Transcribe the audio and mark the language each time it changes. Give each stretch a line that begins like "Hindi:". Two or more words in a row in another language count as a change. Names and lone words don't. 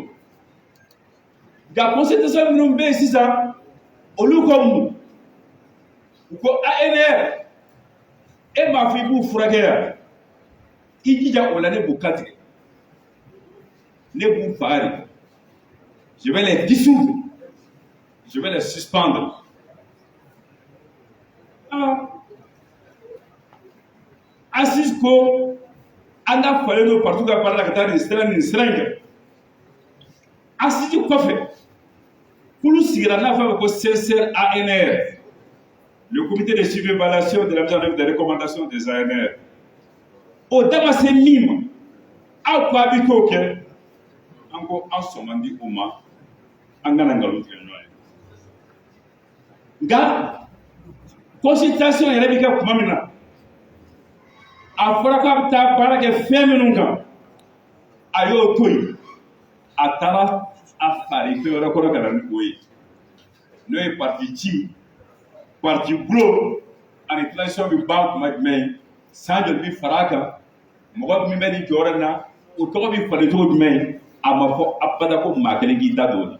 Bambara: Nka constitution minnu bɛ yen sisan, olu ko mun? U ko ANR, e m'a fɔ i b'u furakɛ yan. I jija o la ne b'u kantigɛ, ne b'u faga.
French: Je vais les dissoudre, je vais les suspendre.
Bambara: Assise ko an ka falen don partout ka baara la ka taa nin sira in kɛ. Assise kɔfɛ, kulu sigira n'a fɔ a bɛ ko CCR-ANR,
French: le comité de suivi et évaluation de la mise en œuvre des recommandations des ANR.
Bambara: O da ma se min ma, aw ko a bɛ k'o kɛ, an ko an sɔn man di o ma, an kana nkalon tigɛ ɲɔgɔn ye. Nka consultation yɛrɛ bɛ kɛ tuma min na, a fɔra k'a bɛ taa baara kɛ fɛn minnu kan, a y'o to yen, a taara a fari fɛn wɛrɛ kɔrɔ ka na ni o ye, n'o ye parti ci, parti bulo ani transition bɛ ban tuma jumɛn, san joli bɛ fara a kan, mɔgɔ min bɛ nin jɔyɔrɔ in na, o tɔgɔ bɛ falen cogo jumɛn, a ma fɔ abada ko maa kelen k'i da don o la.